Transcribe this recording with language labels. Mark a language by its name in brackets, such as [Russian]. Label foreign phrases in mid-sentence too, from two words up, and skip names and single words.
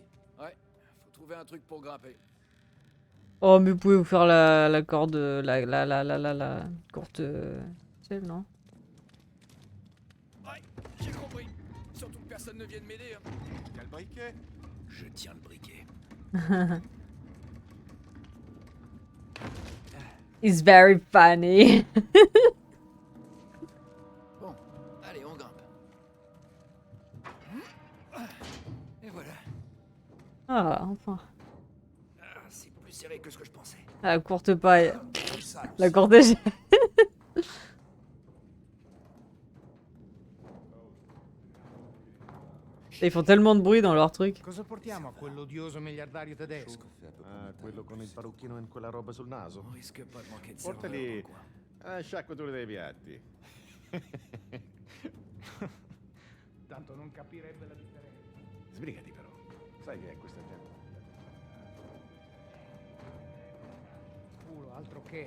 [French] Ouais, faut trouver un truc pour grimper. Oh, mais vous pouvez vous faire la corde, la courte échelle, non? Ouais, j'ai compris. Surtout que personne ne vienne m'aider. Hein. Tiens le briquet. Je tiens le briquet. [English] It's very funny. [French] Bon, allez, on grimpe. Et voilà. Ah, enfin. Ah, c'est plus serré que ce que je pensais. La courte paille. Ça, La courte échelle. Ils font tellement de bruit dans leur truc. [Italian] Cosa portiamo a quell'odioso miliardario tedesco? Ah, quello con il parrucchino e quella roba sul naso? [French] On risque pas de manquer de [Italian] Portali [French] serveur, [Italian] a sciacquatura dei piatti. Tanto non capirebbe la differenza. Sbrigati però. Sai che è questa gente? Culo, altro che.